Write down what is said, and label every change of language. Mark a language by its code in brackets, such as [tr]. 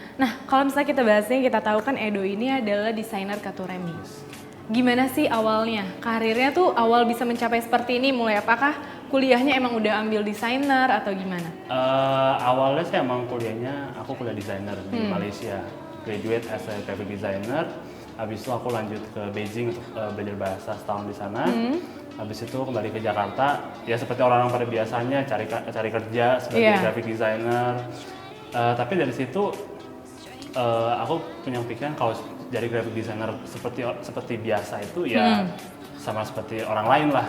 [id] Nah, kalau misalnya kita bahasnya, kita tahu kan Edo ini adalah desainer kartu remi. Gimana sih awalnya? Karirnya tuh awal bisa mencapai seperti ini mulai apakah kuliahnya emang udah ambil desainer atau gimana? Awalnya saya emang aku kuliah desainer di Malaysia. [en] Graduate as a graphic designer. [id] Habis itu aku lanjut ke Beijing untuk belajar bahasa setahun di sana. Habis itu kembali ke Jakarta, ya seperti orang-orang pada biasanya cari kerja sebagai graphic designer. Tapi dari situ aku punya pikiran kalau dari graphic designer seperti biasa itu ya sama seperti orang lain lah.